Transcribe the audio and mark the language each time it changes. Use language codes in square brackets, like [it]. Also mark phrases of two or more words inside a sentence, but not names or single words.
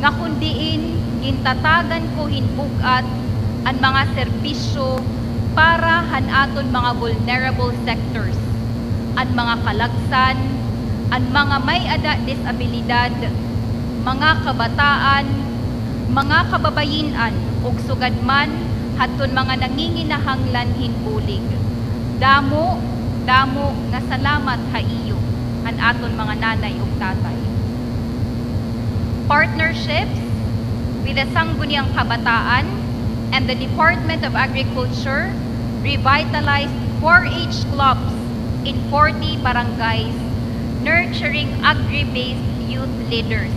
[war] nga kundiin gintatagan ko hinbugat ang mga serbisyo para hanaton mga [en] vulnerable sectors, [war] ang mga kalagsan, ang mga may ada disabilidad, mga kabataan, mga kababayinan ug sugadman haton mga nanginginahanglan hinbulig. Damo nga salamat haiyo an aton mga nanay ug tatay. [en] Partnerships with the Sangguniang Kabataan and the Department of Agriculture revitalized 4-H clubs in 40 barangays, nurturing agri-based youth leaders.